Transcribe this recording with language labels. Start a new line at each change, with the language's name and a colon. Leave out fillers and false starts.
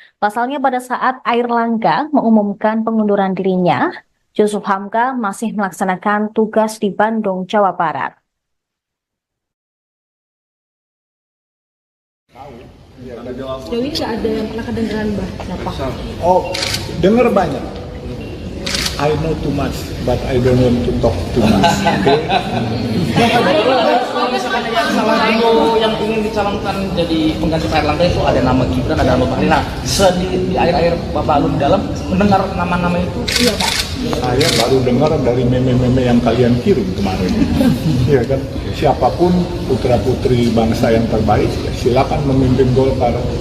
Indonesian: Pasalnya pada saat Airlangga mengumumkan pengunduran dirinya, Yusuf Hamka masih melaksanakan tugas di Bandung, Jawa Barat. Sejauh ini nggak ada yang pernah kedengeran siapa? Oh, dengar banyak.
English: I know too much, but I don't want to talk too much.
Indonesian: Kalau misalkan yang salah satu yang ingin dicalonkan jadi pengganti Pak Erlangga itu ada nama Gibran, ada nama Bahlil. Nah, di akhir-akhir Bapak Alun dalam mendengar nama-nama itu, iya Pak. Saya baru dengar dari meme-meme yang kalian kirim kemarin. Iya kan, siapapun putra-putri bangsa yang terbaik, silakan memimpin Golkar.